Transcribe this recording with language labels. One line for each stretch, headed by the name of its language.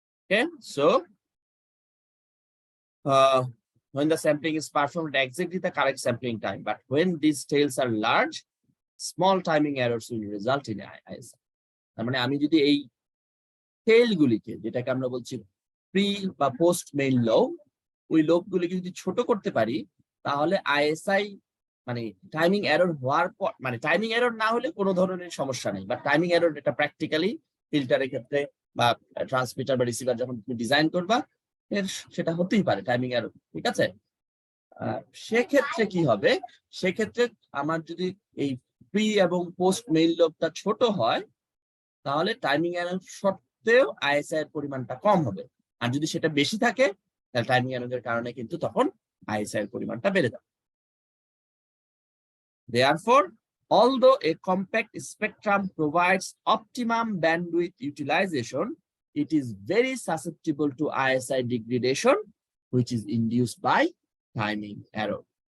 English: Okay, so when the sampling is performed at exactly the correct sampling time, but when these tails are large, small timing errors will result in ISI.
Bangla: তার মানে আমি যদি এই টেলগুলিকে, যেটাকে আমরা বলছি pre বা পোস্ট মেইন লোব, ওই লোবগুলিকে যদি ছোট করতে পারি, তাহলে আইএসআই মানে টাইমিং এরর হওয়ার পর, মানে টাইমিং এরর না হলে কোনো ধরনের সমস্যা নেই, বাট টাইমিং এরর এটা প্র্যাকটিক্যালি ফিল্টারের ক্ষেত্রে বা ট্রান্সমিটার বা রিসিভার যখন তুমি ডিজাইন করবা সেটা হতেই পারে টাইমিং এরর, ঠিক আছে। সেক্ষেত্রে কি হবে, সেক্ষেত্রে আমার যদি এই প্রি এবং পোস্ট মেইন লোবটা ছোট হয়, তাহলে টাইমিং এরর সত্ত্বেও আইএসআই এর পরিমাণটা কম হবে, আর যদি সেটা বেশি থাকে তাহলে টাইমিং এররের কারণে কিন্তু তখন আইএসআই এর পরিমাণটা বেড়ে যাবে।
English: Therefore, although a compact spectrum provides optimum bandwidth utilization, it is very susceptible to ISI degradation, which is induced by timing error.